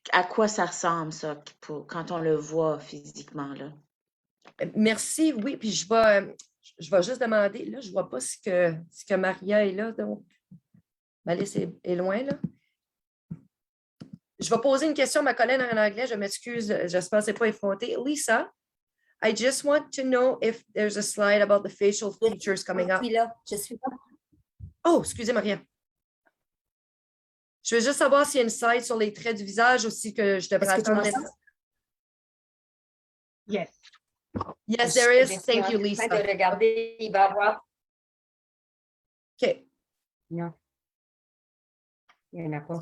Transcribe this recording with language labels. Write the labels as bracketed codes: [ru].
[fr] à quoi ça ressemble, ça, quand on le voit physiquement, là. Merci, oui, puis je vais juste demander, là, je ne vois pas ce que Maria est là, donc ma liste est loin, là. Je vais poser une question à ma collègue en anglais, je m'excuse, j'espère que ce n'est pas effronté. [en] Lisa, I just want to know if there's a slide about the facial features coming up. [fr] Je suis là. Oh, excusez, Maria. Je veux juste savoir s'il y a une slide sur les traits du visage aussi que je devrais attendre. [en] Yes. Yes, there is. Thank you, Lisa. [fr] De regarder, il va avoir. OK. Non. Il n'y en a pas.